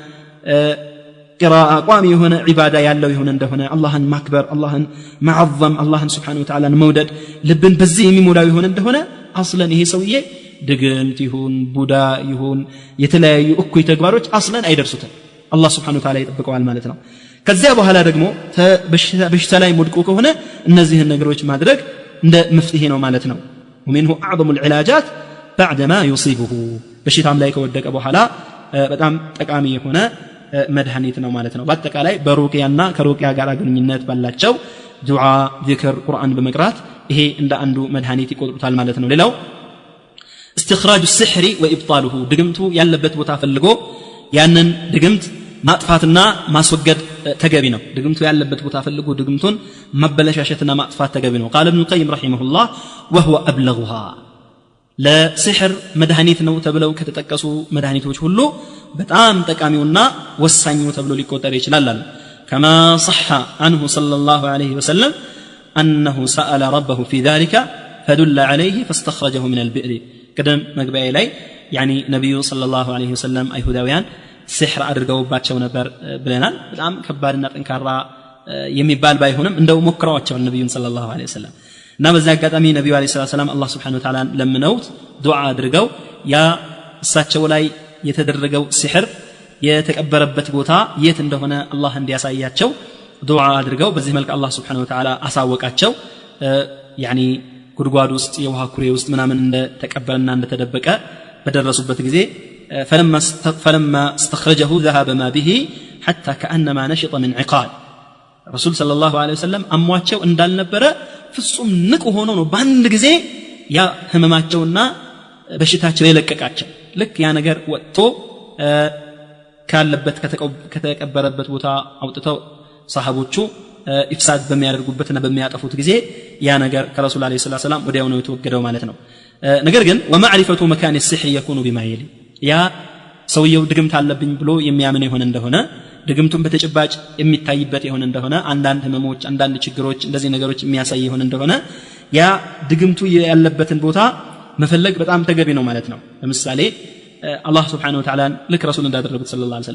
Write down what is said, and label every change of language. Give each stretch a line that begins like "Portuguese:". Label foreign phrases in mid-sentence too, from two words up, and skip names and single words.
Amharic: قراءة ቋሚ የሆነ ዒባዳ ያለው ይሁን እንደሆነ አላህን ማክበር አላህን ማዓዘም አላህን
Arabic: سبحانه وتعالى
Amharic: መውደድ ልብን በዚህ የሚሞላው ይሁን እንደሆነ አስለን ይሄ ሰውዬ ድግምት ይሁን ቡዳ ይሁን የተለያዩ እኩይ ተግባሮች አስለን አይደርሱትም አላህ
Arabic: سبحانه وتعالى
Amharic: ይጠብቀዋል ማለት ነው ከዚያ በኋላ ደግሞ በሽታ ላይ ሙድቁ ከሆነ እነዚህን ነገሮች ማድረግ እንደ መፍትሄ ነው ማለት ነው
Arabic: ومنه اعظم العلاجات بعد ما يصيبه
Amharic: በሽታም ላይ ከወደቀ በኋላ በጣም ጠቃሚ የሆነ መድኃኒት ነው ማለት ነው በአጠቃላይ በሩቂያና ከሩቂያ ጋር ግንኙነት ባላቸው ዱዓ ዚክር ቁርአን በመቅራት ይሄ እንደ አንዱ መድኃኒት ይቆጥሩታል ማለት ነው ሌላው
Arabic: استخراج السحر وابطاله
Amharic: ድግምቱ ያለበት ቦታ ፈልጎ ያንን ድግምት ማጥፋትና ማስወገድ ተገቢ ነው ድግምቱ ያለበት ቦታ ፈልጎ ድግምቱን ማበለሻሸትና ማጥፋት ተገቢ ነው
Arabic: قال ابن القيم رحمه الله وهو ابلغها
Amharic: ለሲህር መድኃኒት ነው ተብለው ከተጠቀሱ መድኃኒቶች ሁሉ በጣም ጠቃሚውና ወሳኙ ተብሎ ሊቆጠር ይችላል አለ
Arabic: كما صح عنه صلى الله عليه وسلم انه سأل ربه في ذلك فدل عليه فاستخرجه من البئر قدم مغباي
Amharic: ላይ يعني ነብዩ
Arabic: صلى الله عليه وسلم
Amharic: አይሁዳውያን ሲህር አድርገውባቸው ነበር ብለናል በጣም ከባድና ጠንካራ የሚባል ባይሆንም እንደው ሞክረዋቸው ነብዩን
Arabic: صلى الله عليه وسلم
Amharic: እና በዛ አጋጣሚ ነብዩ
Arabic: عليه السلام
Amharic: አላህ
Arabic: سبحانه وتعالى
Amharic: ለምነውት ዱዓ አድርገው ያ እሳቸው ላይ የተደረገው ሲህር የተቀበረበት ቦታ የት እንደሆነ አላህ እንዲያሳያቸው ዱዓ አድርገው በዚህ መልኩ አላህ
Arabic: سبحانه وتعالى
Amharic: አሳወቃቸው ያኒ ጉድጓድ ውስጥ የውሃ ኩሬ ውስጥ ምናምን እንደተቀበረና እንደተደበቀ በደረሱበት ጊዜ
Arabic: فلما استخرجه ذهب ما به حتى كأنما نشط من عقال رسول صلى الله عليه وسلم
Amharic: አሟቸው እንዳልነበረ ፍጹም ንቁ ሆኖ ነው በአንድ ጊዜ ያ ህመማቸውና በሽታቸው የለቀቃቸው ልክ ያ ነገር ወጥቶ ካለበት ከተቀበረበት ቦታ አውጥተው ሰሃቦቹ ኢፍሳድ በሚያደርጉበትና በሚያጠፉት ጊዜ ያ ነገር ከረሱል
Arabic: عليه السلام
Amharic: ወዲያው ነው የተወገደው ማለት ነው ነገር ግን
Arabic: ومعرفه مكان السحر يكون بما يلي
Amharic: ያ ሰውየው ድግምት አለብኝ ብሎ የሚያምን ይሆን እንደሆነ ድግምቱን በተጨባጭ የሚታይበት ይሆን እንደሆነ አንዳንድ ህመሞች አንዳንድ ችግሮች እንደዚህ ነገሮች የሚያሳይ ይሆን እንደሆነ ያ ድግምቱ ያለበትን ቦታ መፈለግ በጣም ተገቢ ነው ማለት ነው ለምሳሌ አላህ
Arabic: سبحانه وتعالى
Amharic: ልክ ረሱል እንዳደረጉት
Arabic: صلى الله عليه